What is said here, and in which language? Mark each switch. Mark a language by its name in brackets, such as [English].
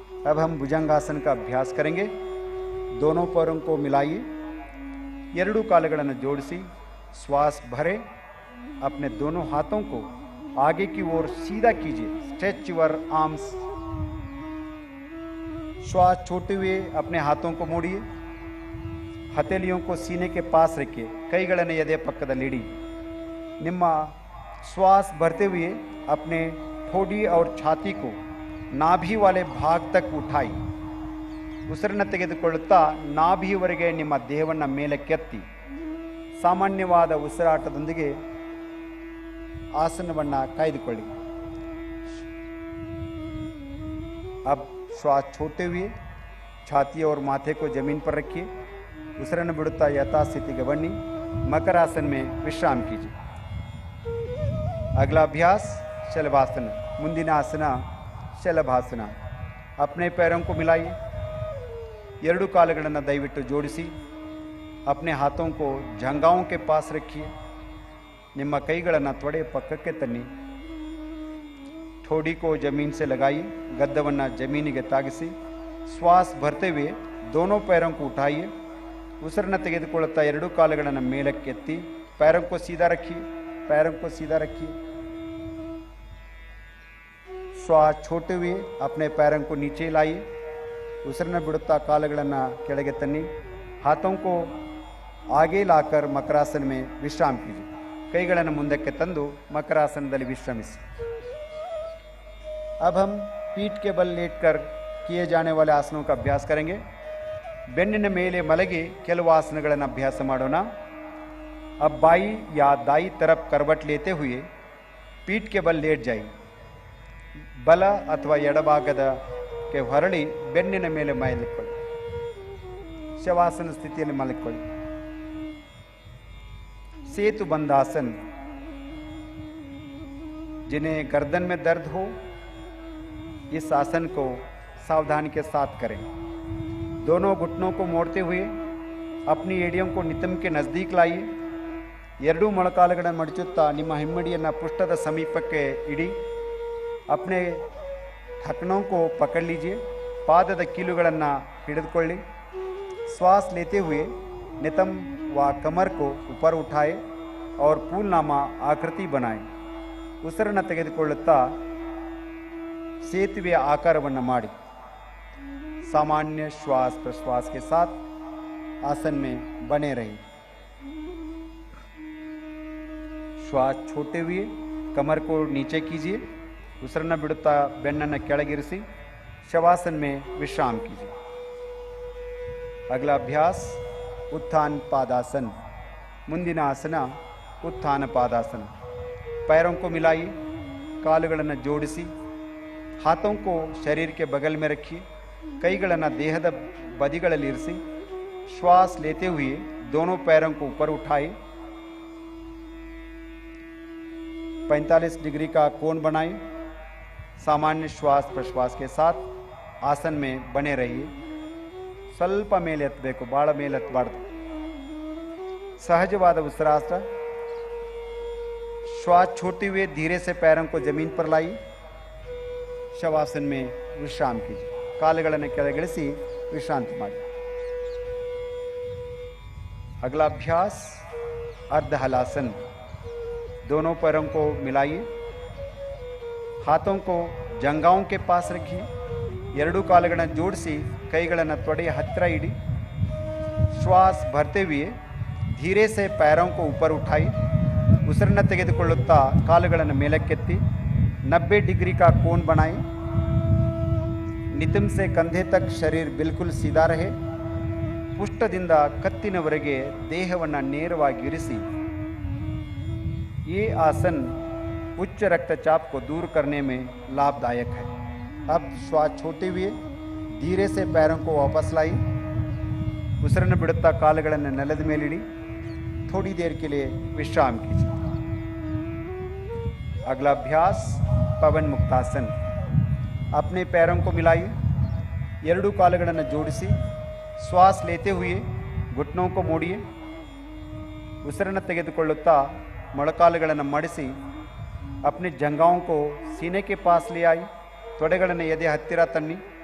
[Hindi] अब हम भुजंगासन का अभ्यास करेंगे. दोनों पैरों को मिलाइए, [Kannada] ಎರಡೂ ಕಾಲುಗಳನ್ನು ಜೋಡಿಸಿ [Hindi] श्वास भरे. अपने दोनों हाथों को आगे की ओर सीधा कीजिए. [English] Stretch your arms. [Hindi] श्वास छोड़ते हुए अपने हाथों को मोड़िए. हथेलियों को सीने के पास रखिए. [Kannada] ಕೈಗಳನ್ನು ಎದೆ ಪಕ್ಕದಲ್ಲಿ ನಿಮ್ಮ [Hindi] श्वास भरते हुए अपने ठोड़ी और छाती को नाभि वाले भाग तक उठाई. [Kannada] ಉಸಿರನ್ನು ತೆಗೆದುಕೊಳ್ಳುತ್ತಾ ನಾಭಿಯವರೆಗೆ ನಿಮ್ಮ ದೇಹವನ್ನು ಮೇಲಕ್ಕೆತ್ತಿ ಸಾಮಾನ್ಯವಾದ ಉಸಿರಾಟದೊಂದಿಗೆ ಆಸನವನ್ನು ಕಾಯ್ದುಕೊಳ್ಳಿ. [Hindi] अब श्वास छोड़ते हुए छाती और माथे को जमीन पर रखिए. [Kannada] ಉಸಿರನ್ನು ಬಿಡುತ್ತಾ ಯಥಾಸ್ಥಿತಿಗೆ ಬನ್ನಿ. [Hindi] मकरासन में विश्राम कीजिए. अगला अभ्यास शलभासन. [Kannada] ಮುಂದಿನ ಆಸನ ಶಲಭಾಸನ. [Hindi] अपने पैरों को मिलाइए. [Kannada] ಎರಡು ಕಾಲುಗಳನ್ನು ದಯವಿಟ್ಟು ಜೋಡಿಸಿ. [Hindi] अपने हाथों को जंघाओं के पास रखिए. [Kannada] ನಿಮ್ಮ ಕೈಗಳನ್ನು ತೊಡೆ ಪಕ್ಕಕ್ಕೆ ತನ್ನಿ. [Hindi] ठोड़ी को जमीन से लगाइए. [Kannada] ಗದ್ದವನ್ನು ಜಮೀನಿಗೆ ತಾಗಿಸಿ. [Hindi] श्वास भरते हुए दोनों पैरों को उठाइए. [Kannada] ಉಸಿರನ್ನು ತೆಗೆದುಕೊಳ್ಳುತ್ತಾ ಎರಡು ಕಾಲುಗಳನ್ನು ಮೇಲಕ್ಕೆತ್ತಿ. [Hindi] पैरों को सीधा रखिए. पैरों को सीधा रखिए. श्वास छोड़ते हुए अपने पैरों को नीचे लाइए. [Kannada] ಉಸಿರನ್ನು ಬಿಡುತ್ತಾ ಕಾಲುಗಳನ್ನು ಕೆಳಗೆ ತನ್ನಿ. [Hindi] हाथों को आगे लाकर मकरासन में विश्राम कीजिए. [Kannada] ಕೈಗಳನ್ನು ಮುಂದಕ್ಕೆ ತಂದು ಮಕರಾಸನದಲ್ಲಿ ವಿಶ್ರಮಿಸಿ. [Hindi] अब हम पीठ के बल लेटकर किए जाने वाले आसनों का अभ्यास करेंगे. [Kannada] ಬೆನ್ನಿನ ಮೇಲೆ ಮಲಗಿ ಕೆಲವು ಆಸನಗಳನ್ನು ಅಭ್ಯಾಸ ಮಾಡೋಣ. [Hindi] अब बाई या दाई तरफ करवट लेते हुए पीठ के बल लेट जाइए. [Kannada] ಬಲ ಅಥವಾ ಎಡಭಾಗದಕ್ಕೆ ಹೊರಳಿ ಬೆನ್ನಿನ ಮೇಲೆ ಮಲಗಿಕೊಳ್ಳಿ. ಶವಾಸನ ಸ್ಥಿತಿಯಲ್ಲಿ ಮಲಗಿಕೊಳ್ಳಿ. [Hindi] सेतु बंधासन. जिन्हें गर्दन में दर्द हो इस आसन को सावधानी के साथ करें. दोनों घुटनों को मोड़ते हुए अपनी एड़ियों को नितंब के नज़दीक लाइए. [Kannada] ಎರಡೂ ಮೊಳಕಾಲುಗಳನ್ನು ಮಡಚುತ್ತಾ ನಿಮ್ಮ ಹಿಮ್ಮಡಿಯನ್ನು ಪೃಷ್ಠದ ಸಮೀಪಕ್ಕೆ ಇಡಿ. [Hindi] अपने ढकनों को पकड़ लीजिए. [Kannada] पादದ ಕೀಲುಗಳನ್ನು ಹಿಡಿದುಕೊಳ್ಳಿ. [Hindi] श्वास लेते हुए नितंब व कमर को ऊपर उठाए और फूलनामा आकृति बनाए. [Kannada] ಉಸಿರನ್ನು ತೆಗೆದುಕೊಳ್ಳುತ್ತಾ ಸೇತುವೆಯ ಆಕಾರವನ್ನು ಮಾಡಿ. [Hindi] सामान्य श्वास प्रश्वास के साथ आसन में बने रहिए. श्वास छोड़ते हुए कमर को नीचे कीजिए. [Kannada] ಉಸಿರನ್ನು ಬಿಡುತ್ತಾ ಬೆನ್ನನ್ನು ಕೆಳಗಿರಿಸಿ ಶವಾसन [Hindi] में विश्राम कीजिए. [Kannada] अगला अभ्यास उत्थान पादासन. ಮುಂದಿನ ಆಸನ उत्थान पादासन. [Hindi] पैरों को मिलाइए. [Kannada] ಕಾಲುಗಳನ್ನು ಜೋಡಿಸಿ. [Hindi] हाथों को शरीर के बगल में रखिए. [Kannada] ಕೈಗಳನ್ನು ದೇಹದ ಬದಿಗಳಲ್ಲಿ ಇರಿಸಿ. [Hindi] श्वास लेते हुए दोनों पैरों को ऊपर उठाए. 45 डिग्री का कोण बनाए. सामान्य श्वास प्रश्वास के साथ आसन में बने रहिए. [Kannada] ಸ್ವಲ್ಪ ಮೇಲೆ ಎತ್ತಬೇಕು, ಭಾಳ ಮೇಲೆ ಎತ್ತಬಾರ್ದು. सहजवाद ಉಸಿರಾಟ. [Hindi] श्वास छोड़ते हुए धीरे से पैरों को जमीन पर लाइए. शवासन में विश्राम कीजिए. [Kannada] ಕಾಲುಗಳನ್ನು ಕೆಳಗಿಳಿಸಿ ವಿಶ್ರಾಂತಿ ಮಾಡಿ. [Hindi] अगला अभ्यास अर्ध हलासन. दोनों पैरों को मिलाइए. हाथों को जंघाओं के पास रखिए. [Kannada] ಎರಡೂ ಕಾಲುಗಳನ್ನು ಜೋಡಿಸಿ ಕೈಗಳನ್ನು ತೊಡೆಯ ಹತ್ತಿರ ಇಡಿ. [Hindi] श्वास भरते हुए धीरे से पैरों को ऊपर उठाई. [Kannada] ಉಸಿರನ್ನು ತೆಗೆದುಕೊಳ್ಳುತ್ತಾ ಕಾಲುಗಳನ್ನು ಮೇಲಕ್ಕೆತ್ತಿ [Hindi] 90 डिग्री का कोण बनाए. नितंब से कंधे तक शरीर बिल्कुल सीधा रहे. [Kannada] ಪುಷ್ಟದಿಂದ ಕತ್ತಿನವರೆಗೆ ದೇಹವನ್ನು ನೇರವಾಗಿ ಇರಿಸಿ. [Hindi] ये आसन उच्च रक्तचाप को दूर करने में लाभदायक है. अब श्वास छोड़ते हुए धीरे से पैरों को वापस लाई. [Kannada] ಉಸಿರನ್ನು ಬಿಡುತ್ತಾ ಕಾಲುಗಳನ್ನು ನೆಲದ ಮೇಲಿಡಿ. [Hindi] थोड़ी देर के लिए विश्राम कीजिए. अगला अभ्यास पवन मुक्तासन. अपने पैरों को मिलाइए. [Kannada] ಎರಡೂ ಕಾಲುಗಳನ್ನು ಜೋಡಿಸಿ [Hindi] श्वास लेते हुए घुटनों को मोड़िए [Kannada] ಉಸಿರನ್ನು ತೆಗೆದುಕೊಳ್ಳುತ್ತಾ ಮೊಳಕಾಲುಗಳನ್ನು ಮಡಿಸಿ [Hindi] अपने जंघाओं को सीने के पास ले आई [Kannada] ತೊಡೆಗಳನ್ನು ಎದೆ ಹತ್ತಿರ ತನ್ನಿ